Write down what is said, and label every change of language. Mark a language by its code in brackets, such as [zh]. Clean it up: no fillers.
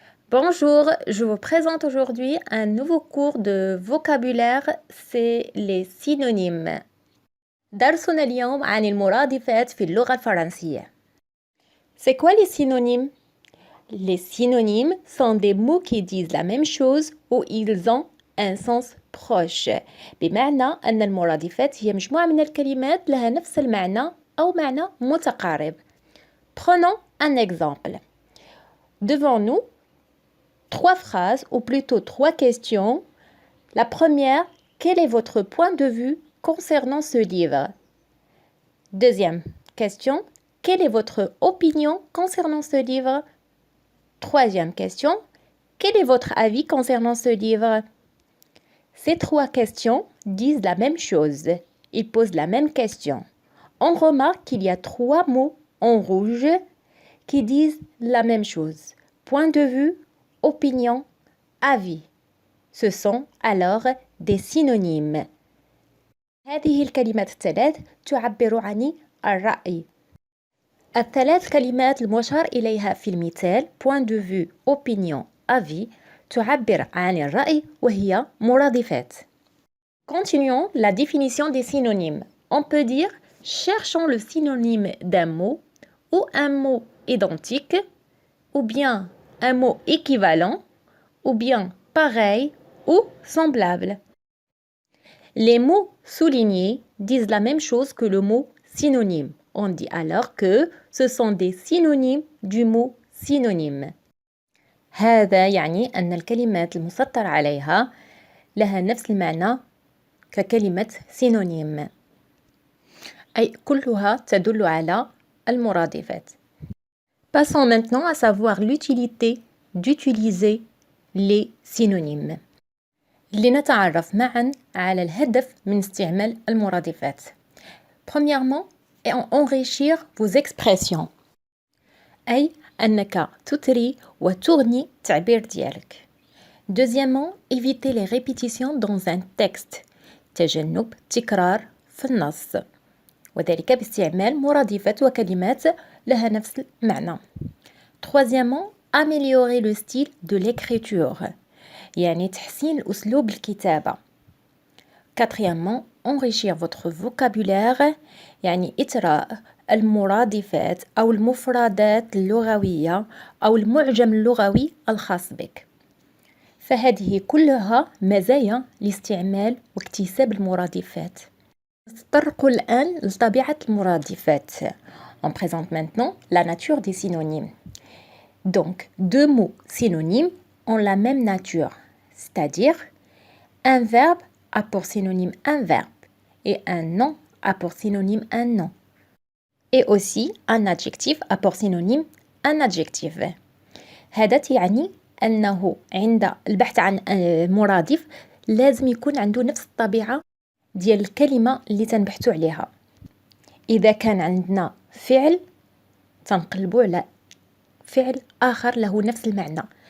[fr] Bonjour, je vous présente aujourd'hui un nouveau cours de vocabulaire, c'est les synonymes. [ar] درسنا اليوم عن المرادفات في اللغة الفرنسية. [fr] C'est quoi les synonymes? Les synonymes sont des mots qui disent la même chose ou ils ont un sens proche. [ar] بمعنى أن المرادفات هي مجموعة من الكلمات لها نفس المعنى أو معنى متقارب. [fr] Prenons un exemple. Devant nous, trois phrases, ou plutôt trois questions. La première, quel est votre point de vue concernant ce livre? Deuxième question, quelle est votre opinion concernant ce livre? Troisième question, quel est votre avis concernant ce livre? Ces trois questions disent la même chose. Ils posent la même question. On remarque qu'il y a trois mots en rouge qui disent la même chose. Point de vue, opinion, avis. Ce sont alors des synonymes. [ar] هذه الكلمات الثلاث تعبر عن الرأي. الثلاث كلمات المشار إليها في المثال [fr] point de vue, opinion, avis [ar] تعبر عن الرأي وهي مرادفات. [fr] Continuons la définition des synonymes. On peut dire cherchons le synonyme d'un mot ou un mot identique ou bien un mot équivalent ou bien pareil ou semblable. Les mots soulignés disent la même chose que le mot synonyme. On dit alors que ce sont des synonymes du mot synonyme. [ar] هذا يعني أن الكلمات المسطر عليها لها نفس المعنى ككلمة synonyme. أي كلها تدل على المرادفات. [fr] Passons maintenant à savoir l'utilité d'utiliser les synonymes. [ar] لنتعرف معا على الهدف من استعمال المرادفات. [fr] Premièrement, enrichir vos expressions. [ar] أي أنك تثري وتغني التعبير ديالك. [fr] Deuxièmement, éviter les répétitions dans un texte. [ar] تجنب تكرار في النص. وذلك باستعمال مرادفات وكلمات لها نفس المعنى. [fr] Troisièmement, améliorer le style de l'écriture. [ar] يعني تحسين الأسلوب الكتابة. [fr] Quatrièmement, enrichir votre vocabulaire [ar] يعني إثراء المرادفات أو المفردات اللغوية أو المعجم اللغوي الخاص بك. فهذه كلها مزايا لاستعمال واكتساب المرادفات. نتطرق الآن لطبيعة المرادفات. [fr] On présente maintenant la nature des synonymes. Donc, deux mots synonymes ont la même nature, c'est-à-dire un verbe a pour synonyme un verbe et un nom a pour synonyme un nom. Et aussi un adjectif a pour synonyme un adjectif. [ar] هذا يعني أنه عند البحث عن مرادف لازم يكون عنده نفس الطبيعة ديال الكلمة اللي تنبحثوا عليها. إذا كان عندنا فعل تنقلبوا على فعل آخر له نفس المعنى.